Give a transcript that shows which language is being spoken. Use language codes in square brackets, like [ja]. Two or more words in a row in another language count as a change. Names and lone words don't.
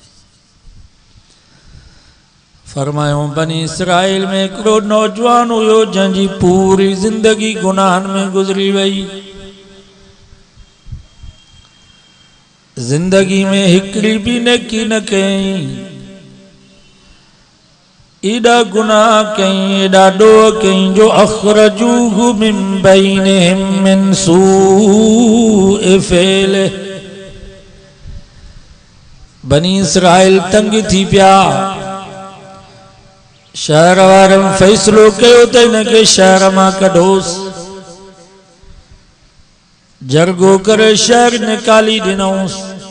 [sd] फरमायो बनी इसराइल में हिकिड़ो नौजवान हुयो जंहिंजी पूरी जिंदगी गुनाहन में गुज़री वई। जिंदगी में हिकिड़ी भी नेकी न कई, एडा गुनाह कई, एडा ॾोह कई जो [ar] أخرجوه من بينهم من سوء فعل. [sd] बनी इसराइल तंग थी पिया। शहर वारनि फ़ैसिलो कयो त हिनखे शहर मां कढोसि। जरगो करे शहर निकाली ॾिनऊंसि।